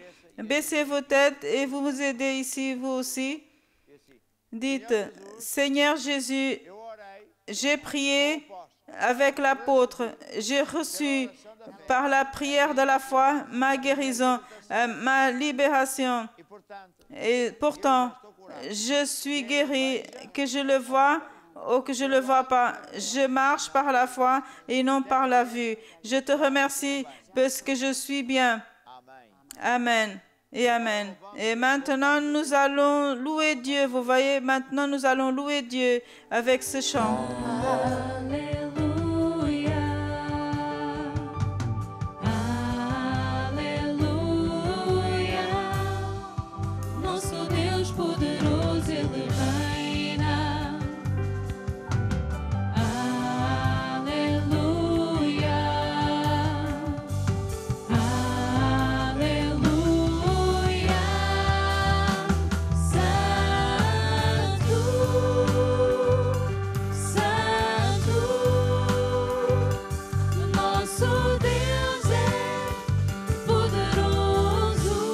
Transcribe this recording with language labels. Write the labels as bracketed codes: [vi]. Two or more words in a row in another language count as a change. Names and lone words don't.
[fr] Baissez vos têtes et vous vous aidez ici, vous aussi. Dites, Seigneur Jésus, [pt] Eu orei, [fr] j'ai prié avec l'apôtre. J'ai reçu par la prière de la foi ma guérison, ma libération. [pt] e portanto, [fr] Et pourtant, je suis guéri, que je le vois ou que je ne le vois pas. Je marche par la foi et non par la vue. Je te remercie parce que je suis bien. [pt] amém. [fr] Amen et Amen. Et maintenant, nous allons louer Dieu. Vous voyez, maintenant, nous allons louer Dieu avec ce chant. [pt] Aleluia, aleluia, nosso Deus poderoso, Ele reina. Aleluia, aleluia, Santo, Santo, nosso Deus é poderoso.